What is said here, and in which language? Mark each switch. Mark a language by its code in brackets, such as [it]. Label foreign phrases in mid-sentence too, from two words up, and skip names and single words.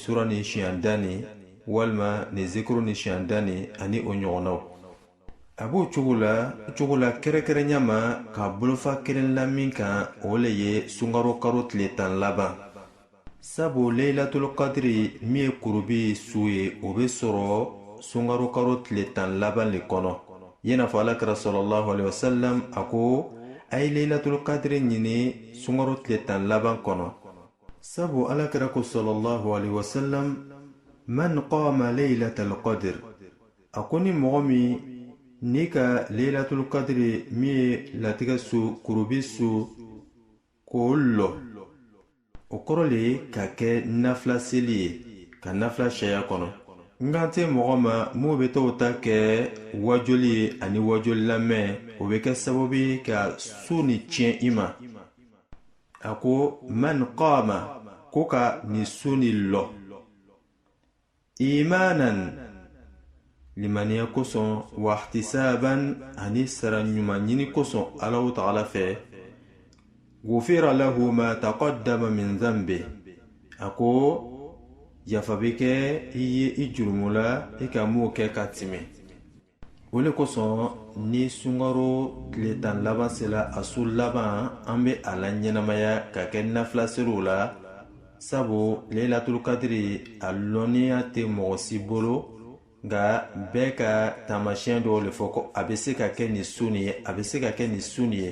[bm] sura ni siɲɛ dani walima ni zikuru ni siɲɛ dani ani o ɲɔgɔnnaw a b'o cogo la kɛrɛkɛrɛnya ma ka bolofa kelen la min kan o le ye sunkaro karo tile 10 laban sabu leilatul qadri min ye kurubi su ye o bɛ sɔrɔ sunkaro karo tile 10 laban le kɔnɔ i n'a fɔ alakira [ar] صلى الله عليه وسلم [bm] a ko a ye laylatul kadiri ɲini sunkaro tile 10 laban kɔnɔ. sabu alakira ko [ar] صلى الله عليه وسلم من قام ليلة القدر, [bm] a ko ni mɔgɔ min n'i ka laylatul kadiri min ye latigɛ su kurubi su k'o lɔ, o kɔrɔ le ka kɛ nafila seli ye ka nafila sariya kɔnɔ. Ngan tɛ mɔgɔ ma mun bɛ t'o ta kɛ wajoli ye ani wajoli lamɛn, o bɛ kɛ sababu ye ka su ni tiɲɛ i ma. a ko [ar] من قام, [bm] ko ka ni su ni lɔ imanan, limaniya kosɔn, [ar] واحتسابا, [bm] ani sara ɲuman ɲini kosɔn Alahu Ta'ala fɛ, [ar] غفر له ما تقدم من ذنبه, [bm] a ko yafa bɛ kɛ i ye i jurumu la i ka mun kɛ ka tɛmɛ. o le kosɔn ni sunkaro tile 10 laban sela a su laban an bɛ a la ɲɛnamaya ka kɛ nafila seliw la, sabu laylatul kadiri a lɔnniya tɛ mɔgɔ si bolo, nka bɛɛ ka taamasiyɛn dɔw le fɔ ko a bɛ se ka kɛ nin su nin ye, a bɛ se ka kɛ nin su nin ye.